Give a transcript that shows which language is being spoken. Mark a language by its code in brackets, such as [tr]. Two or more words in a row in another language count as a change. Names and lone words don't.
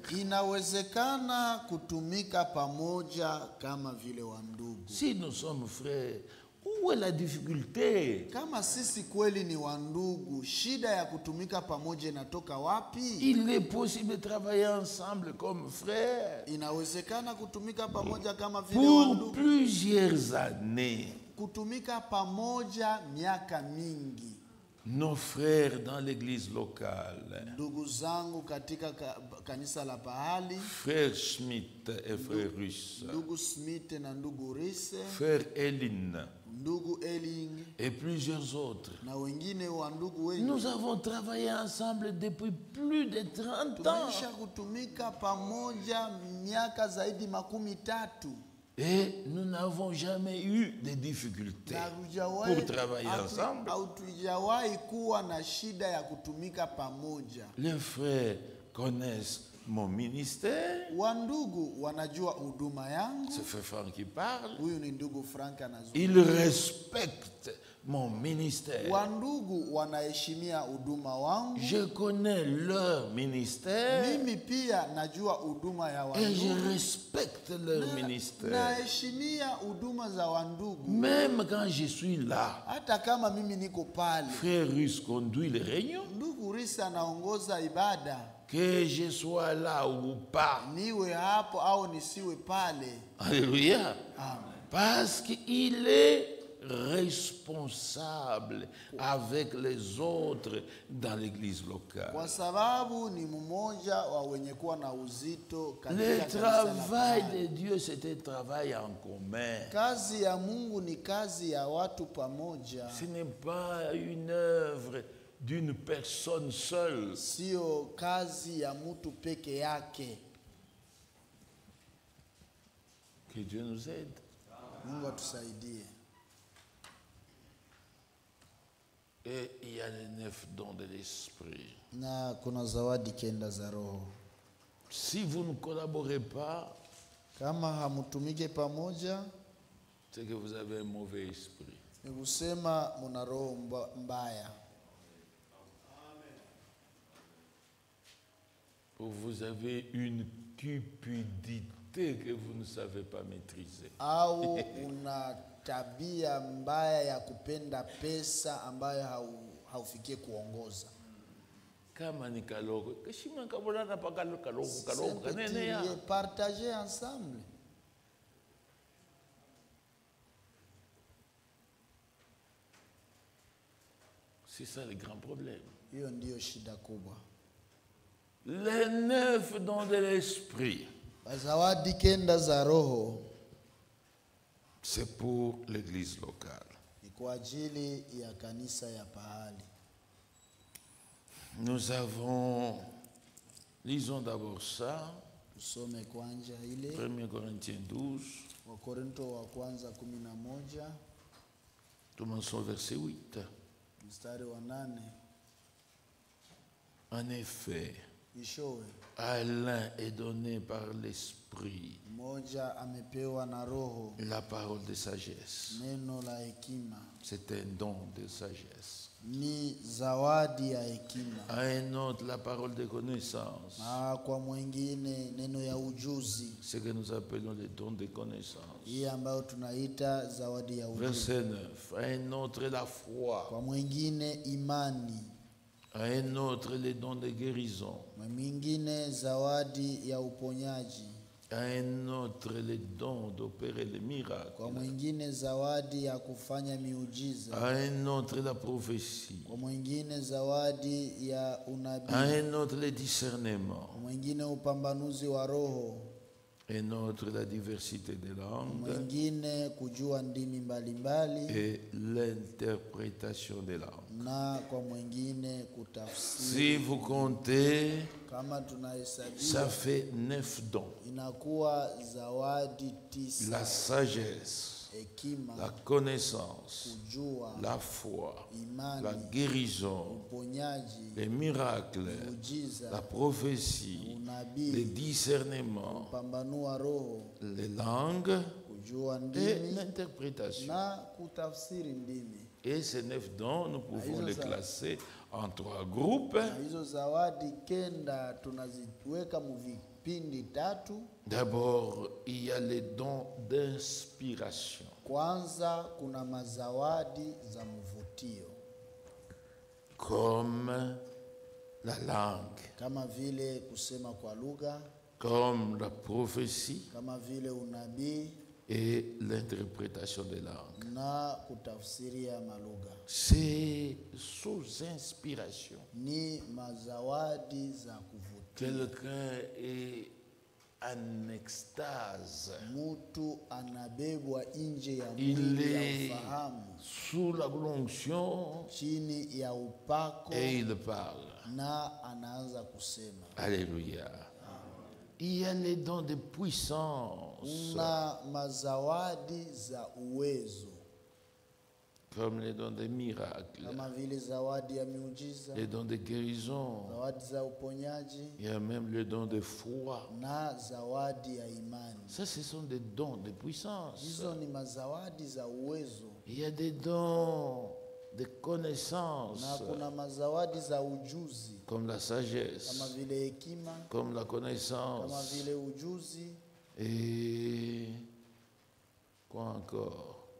[sw] Inawezekana kutumika pamoja kama vile wa ndugu. [fr] Si nous sommes frères, où est la difficulté? [sw] Kama sisi kweli ni wa ndugu, shida ya kutumika pamoja inatoka wapi? [fr] Il est possible de travailler ensemble comme frères [sw] Inawezekana kutumika pamoja kama vile wa [fr] pour [sw] ndugu. [fr] plusieurs années. [sw] Kutumika pamoja miaka mingi. [fr] Nos frères dans l'église locale, [sw] Ndugu zangu katika kanisa la pahali, [fr] frère Schmidt et frère Russe, [sw] ndugu Smith na ndugu Risse, [fr] frère Eline [sw] ndugu Eling [fr] et plusieurs autres. [sw] na wengine wa ndugu wengi. [fr] Nous avons travaillé ensemble depuis plus de 30 ans. [sw] Tumeisha kutumika pamoja miaka zaidi 13. [fr] Et nous n'avons jamais eu de difficultés pour travailler ensemble. [sw] Hatujawahi kuwa na shida ya kutumika pamoja. [fr] Les frères connaissent mon ministère. [sw] Wandugu wanajua huduma yangu. [fr] C'est frère Franck qui parle. [sw] Huyu ni ndugu Frank anazungumza. [fr] Ils respectent mon ministère. [sw] Wandugu wanaheshimia huduma wangu. [fr] Je connais leur ministère. [sw] Mimi pia najua huduma ya [fr] Et je [sw] wandugu. [fr] respecte leur ministère. [sw] Naheshimia huduma za wandugu. [fr] Même quand je suis là, [sw] Hata kama mimi niko pale. [fr] frère Russe conduit les réunions. [sw] Ndugu Risa anaongoza ibada. [fr] Que je sois là ou pas. [sw] Niwe hapo au nisiwe pale. [fr] Alléluia. Amen. Parce qu'il est responsable avec les autres dans l'église locale. [sw] Kwa sababu ni mmoja wa wenye kuwa na uzito [fr] Le [sw] katika kanisa la [fr] travail [sw] pahali. [fr] de Dieu, c'est un travail en commun. [sw] Kazi ya Mungu ni kazi ya watu pamoja. [fr] Ce n'est pas une œuvre d'une personne seule. [sw] Sio kazi ya mtu peke yake. [fr] Que Dieu nous aide. [sw] Mungu atusaidie. [fr] Et il y a les 9 dons de l'esprit. [sw] Na kuna zawadi kenda za roho. [fr] Si vous ne collaborez pas, [sw] Kama hamutumike pamoja, [fr] c'est que vous avez un mauvais esprit. [sw] ni kusema muna roho mbaya. [fr] Vous avez une cupidité que vous ne savez pas maîtriser. [sw] Au una tabia mbaya ya kupenda pesa ambayo haufikie kuongoza. Kama ni kaloko, kashima kabulana pa kaloko kanene ya. [fr] Partager ensemble. C'est ça le grand problème. [sw] Hiyo ndiyo shida kubwa. [fr] Les 9 dons de l'esprit, [sw] Zawadi kenda za roho, [fr] c'est pour l'église locale. [sw] ni kwa ajili ya kanisa ya pahali. [fr] Nous avons, lisons d'abord ça, [sw] Tusome kwanza ile [fr] 1 Corinthiens 12, [sw] Wakorinto wa kwanza 11 [fr] commençons verset 8. [sw] mstari wa 8. [fr] En effet, [sw] Ishowe [fr] à l'un est donné par l'Esprit [sw] mmoja amepewa na Roho [fr] la parole de sagesse. [sw] neno la hekima, [fr] C'est un don de sagesse. [sw] ni zawadi ya hekima, [fr] À un autre, la parole de connaissance. [sw] na kwa mwingine neno ya ujuzi, [fr] Ce que nous appelons les dons de connaissance. [sw] hii ambayo tunaita zawadi ya ujuzi. [fr] Verset 9. À un autre, la foi. [sw] Kwa mwingine imani, [fr] À un autre, les dons de guérison. [sw] kwa mwingine zawadi ya uponyaji, [fr] À un autre, les dons d'opérer les miracles. [sw] kwa mwingine zawadi ya kufanya miujiza, [fr] À un autre, la prophétie. [sw] kwa mwingine zawadi ya [fr] À [sw] unabii, [fr] un autre, le discernement. [sw] kwa mwingine upambanuzi wa roho, [fr] Un autre, la diversité des langues. [sw] mwingine kujua ndimi mbalimbali, [fr] Et l'interprétation des langues. [sw] na kwa mwingine kutafsiri. [fr] Si vous comptez, [sw] Kama [fr] ça [sw] tunahesabia [fr] fait 9 dons. [sw] inakuwa zawadi [fr] La [sw] 9: [fr] sagesse, [sw] hekima, [fr] la connaissance, [sw] kujua, [fr] la foi, la [sw] imani, [fr] guérison, [sw] uponyaji, [fr] les miracles, la [sw] miujiza, [fr] prophétie, le [sw] unabii, [fr] discernement, [sw] kupambanua roho, [fr] les langues [sw] kujua [fr] et [sw] ndimi [fr] l'interprétation. [sw] na kutafsiri ndimi. [fr] Et ces 9 dons, nous pouvons Ah, les ça. classer en 3 groupes. [sw] Na hizo zawadi kenda tunaziweka mu vipindi 3. [fr] D'abord, il y a les dons d'inspiration. [sw] Kwanza kuna mazawadi za mvutio, [fr] Comme la langue, [sw] kama vile kusema kwa lugha, [fr] comme la prophétie [sw] kama vile unabii [fr] et l'interprétation des langues. [sw] na kutafsiria malugha. [fr] C'est sous inspiration. [sw] Ni mazawadi za kuvutia. [fr] Quelqu'un est en extase. [sw] Mtu anabebwa nje ya [fr] Il [sw] mwili ya [fr] est [sw] ufahamu, [fr] sous la l'onction [sw] chini ya upako, [fr] et il parle. [sw] na anaanza kusema. [fr] Alléluia. Il y a les dons de puissance, [sw] Kuna mazawadi za uwezo, [fr] comme les dons des miracles, [sw] kama vile zawadi ya miujiza, [fr] les dons de guérison. [sw] zawadi za uponyaji [fr] Il y a même le don de foi. [sw] na zawadi ya imani. [fr] Ça, ce sont des dons de puissance. [sw] Hizo ni mazawadi za uwezo. [fr] Il y a des dons de connaissance, [sw] Na kuna mazawadi za ujuzi, [fr] comme la [sw] kama [fr] sagesse, [sw] vile hekima, [fr] comme la [sw] kama [fr] connaissance. [sw] vile ujuzi, [fr] Et quoi encore?